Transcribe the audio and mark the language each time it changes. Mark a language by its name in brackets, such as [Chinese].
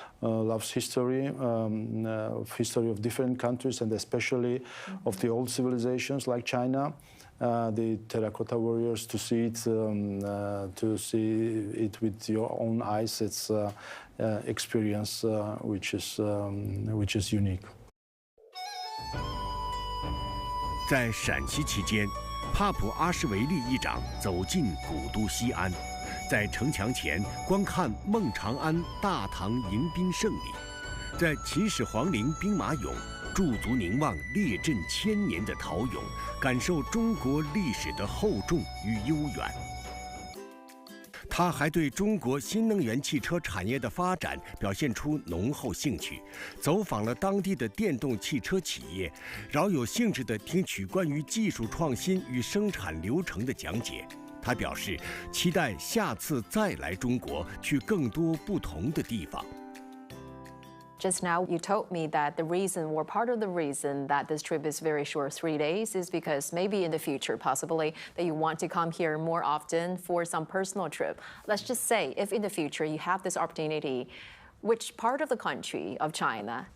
[English] loves history, history of different countries, and especially of the old civilizations like China. The terracotta warriors, to see it with your own eyes, it's experience which is unique. [Chinese] 在陕西期间，帕普阿什维利议长走进古都西安，在城墙前观看孟长安大唐迎宾胜礼，在秦始皇陵兵马俑驻足凝望列阵千年的陶俑，感受中国历史的厚重与悠远。他还对中国新能源汽车产业的发展表现出浓厚兴趣，走访了当地的电动汽车企业，饶有兴致地听取关于技术创新与生产流程的讲解。他表示，期待下次再来中国，去更多不同的地方。 [English] Just now, you told me that the reason, or part of the reason, that this trip is very short, 3 days, is because maybe in the future, possibly, that you want to come here more often for some personal trip. Let's just say, if in the future you have this opportunity, which part of the country of China?